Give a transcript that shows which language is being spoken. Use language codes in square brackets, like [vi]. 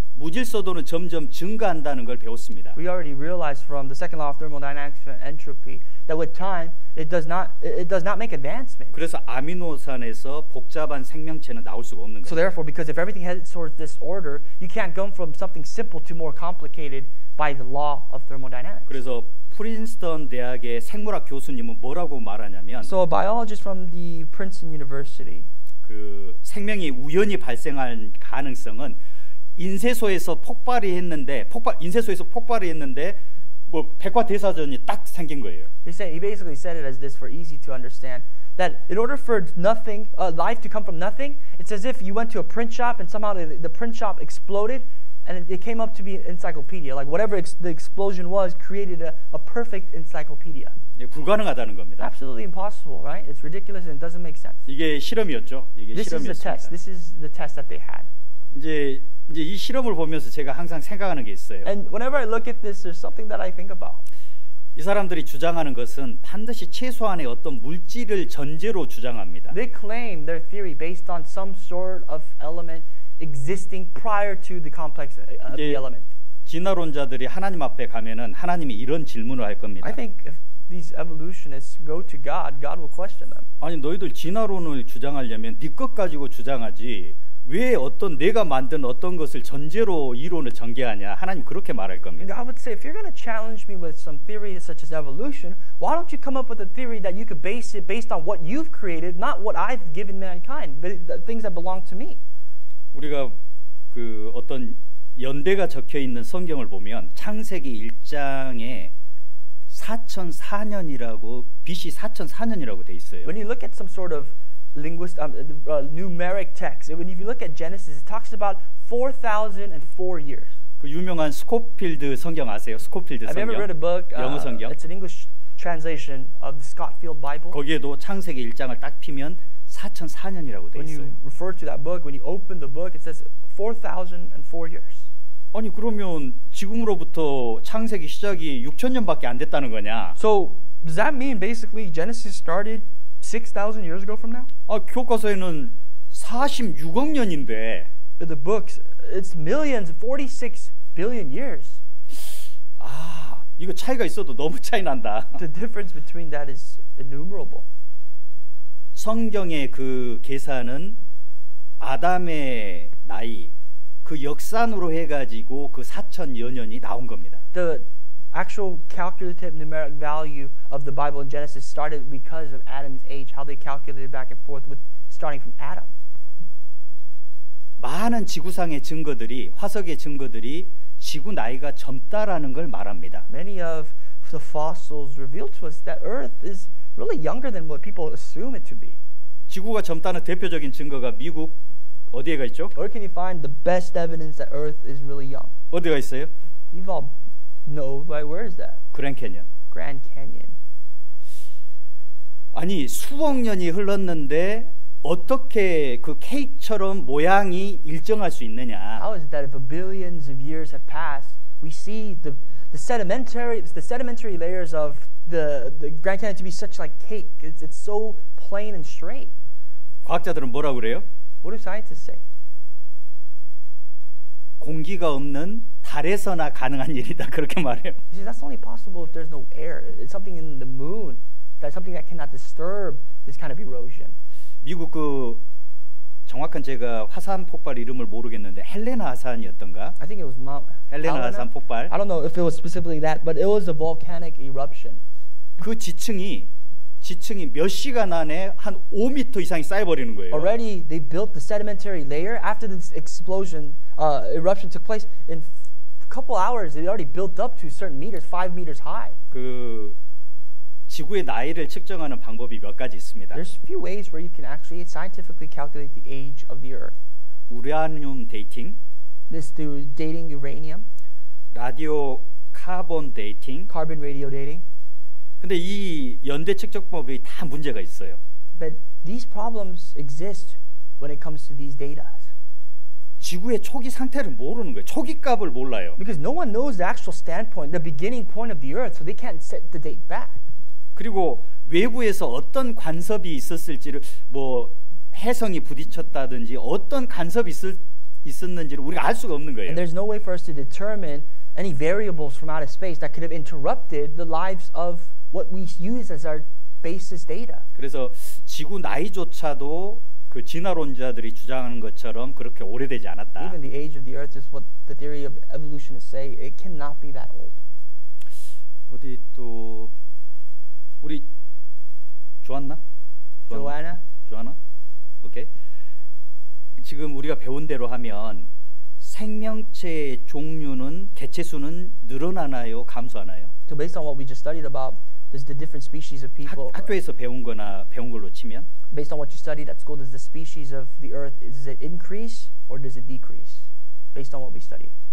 [ko] 무질서도는 점점 증가한다는 걸 배웠습니다. [en] We already realized from the second law of thermodynamics and entropy that with time it does not make advancement. [ko] 그래서 아미노산에서 복잡한 생명체는 나올 수가 없는 [en] So therefore, because if everything heads towards this order, you can't go from something simple to more complicated by the law of thermodynamics. [ko] 그래서 프린스턴 대학의 생물학 교수님은 뭐라고 말하냐면 [en] So a biologist from the Princeton University, [ko] 그 생명이 우연히 발생할 가능성은 인쇄소에서 인쇄소에서 폭발이 했는데 뭐 백과대사전이 딱 생긴 거예요. [en] he basically said it as this for easy to understand, that in order for nothing, life to come from nothing, it's as if you went to a print shop and somehow the print shop exploded and it came up to be an encyclopedia. Like whatever the explosion was created a perfect encyclopedia. [ko] 예, 불가능하다는 겁니다. [en] Absolutely impossible, right? It's ridiculous and it doesn't make sense. [ko] 이게 실험이었죠. 이게 [en] This is the test. This is the test that they had. [ko] 이제 이 실험을 보면서 제가 항상 생각하는 게 있어요. [en] And whenever I look at this, there's something that I think about. [ko] 이 사람들이 주장하는 것은 반드시 최소한의 어떤 물질을 전제로 주장합니다. [en] They claim their theory based on some sort of element existing prior to the complex of the [ko] 이제 [en] element. [ko] 진화론자들이 하나님 앞에 가면은 하나님이 이런 질문을 할 겁니다. [en] I think if these evolutionists go to God, God will question them. [ko] 아니 너희들 진화론을 주장하려면 네 것 가지고 주장하지 왜 어떤 내가 만든 어떤 것을 전제로 이론을 전개하냐. 하나님 그렇게 말할 [en] And [ko] 겁니다. [en] God would say, if you're going to challenge me with some theory such as evolution, why don't you come up with a theory that you could base it based on what you've created, not what I've given mankind, but the things that belong to me. [ko] 우리가 그 어떤 연대가 적혀 있는 성경을 보면 창세기 1장에 4004년이라고 BC 4004년이라고 돼 있어요. [en] When you look at some sort of numeric text, when you look at Genesis, it talks about 4,004 years. [ko] 그 유명한 스코필드 성경 아세요? 스코필드 [en] Have you ever [ko] 성경. [en] read a book? [ko] 영어 성경. [en] It's an English translation of the Scofield Bible. [ko] 거기에도 창세기 1장을 딱 피면 4004년이라고 돼 [en] When [ko] 있어요. [en] you refer to that book, when you open the book, it says 4,004 years. [ko] 아니 그러면 지금으로부터 창세기 시작이 6,000년밖에 안 됐다는 거냐? [en] So does that mean basically Genesis started 6,000 years ago from now? [ko] 아 교과서에는 46억 년인데 [en] In the books, it's millions, 46 billion years. [ko] 아 이거 차이가 있어도 너무 차이 난다. [en] The difference between that is innumerable. [ko] 성경의 그 계산은 아담의 나이 그 역산으로 해가지고 그 4,000여 년이 나온 겁니다. [en] The actual calculative numeric value of the Bible in Genesis started because of Adam's age, how they calculated back and forth with starting from Adam. [ko] 많은 지구상의 증거들이 화석의 증거들이 지구 나이가 젊다라는 걸 말합니다. [en] Many of the fossils reveal to us that Earth is really younger than what people assume it to be. [ko] 지구가 젊다는 대표적인 증거가 미국 어디에가 있죠? [en] Where can you find the best evidence that Earth is really young? [ko] 어디가 있어요? [en] You've all know, right? Where is that? [ko] 그랜 캐년. [en] Grand Canyon. [ko] 아니 수억 년이 흘렀는데 어떻게 그 케이크처럼 모양이 일정할 수 있느냐? [en] How is it that if billions of years have passed, we see the sedimentary layers of the Grand Canyon to be such like cake? It's so plain and straight. [ko] 과학자들은 뭐라 그래요? [en] What do scientists say? [ko] 공기가 없는 달에서나 가능한 일이다 그렇게 말해요. [en] He says that's only possible if there's no air. It's something in the moon. That's something that cannot disturb this kind of erosion. [ko] 미국 그 정확한 제가 화산 폭발 이름을 모르겠는데 헬레나 화산이었던가? [en] I think it was Mount [ko] 헬레나 화산 폭발. [en] I don't know if it was specifically that, but it was a volcanic eruption. [ko] 그 지층이 몇 시간 안에 한 5m 이상이 쌓여버리는 거예요. [en] Already they built the sedimentary layer after this explosion eruption took place. In a couple hours, it already built up to certain meters, 5 meters high. [ko] 그 지구의 나이를 측정하는 방법이 몇 가지 있습니다. [en] There's a few ways where you can actually scientifically calculate the age of the Earth. [ko] 우라늄 데이팅, [en] This through dating uranium, [ko] 라디오 카본 데이팅. [en] carbon radio dating. [ko] 근데 이 연대 측정법이 다 문제가 있어요. [en] But these problems exist when it comes to these data. [ko] 지구의 초기 상태를 모르는 거예요. 초기 값을 몰라요. [en] Because no one knows the actual standpoint, the beginning point of the Earth, so they can't set the date back. [ko] 그리고 외부에서 어떤 간섭이 있었을지를 뭐 해성이 부딪혔다든지 어떤 간섭이 있었는지를 우리가 알 수가 없는 거예요. [en] And there's no way for us to determine any variables from outer space that could have interrupted the lives of what we use as our basis data. [ko] 그래서 지구 나이조차도 그 진화론자들이 주장하는 것처럼 그렇게 오래되지 않았다. [en] Even the age of the earth is what the theory of evolutionists say. It cannot be that old. [ko] 어디 또 우리 조안나? 조안나? 오케이. 지금 우리가 배운 대로 하면 생명체의 종류는 개체 수는 늘어나나요, 감소하나요? [en] So based on what we just studied about, does the different species of people [ko] 학교에서 배운 걸로 치면 [en] based on what you studied at school, does the species of the earth, does it increase or does it decrease? Based on what we studied.